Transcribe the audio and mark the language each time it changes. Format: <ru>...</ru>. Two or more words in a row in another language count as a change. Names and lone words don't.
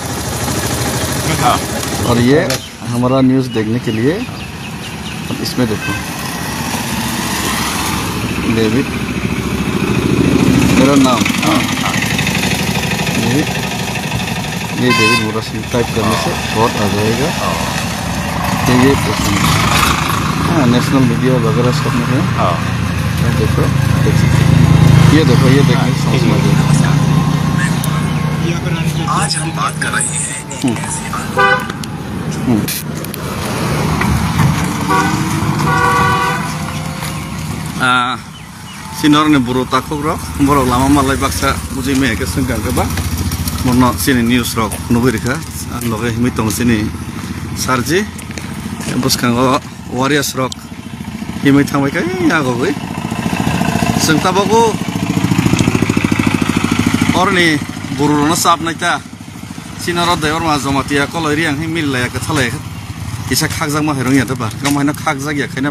<hi>और ये हमारा न्यूज़ देखने के लिए अब इसमें देखो डेविड मेरा नाम ये डेविड मोरा सिंह टाइप करने से बहुत आ जाएगा ये हाँ</hi> <en>national media</en> <hi>वगैरह सब में है देखो ये देखने समझ में आज हम बात कर रहे हैं</hi> <trp>सिनर ने बुरो ताखो रख बरक लामा मालाय बाक्सा बुझै मे के संगा गबा मनो सिनि न्यूज रक नुबैरिखा लगे हिमि तंग सिनि सारजि बसखांगो वारियास रक हिमि थांबाय काय आगोबै जों ताबागो अरनि बुरुरनो साबनायता सिनर दैवर मा जमातिया कलरि आं मिलाया के थालाय किसा खागजाक मा हेरं यादा बा कमायना खागजाक या खायना</trp>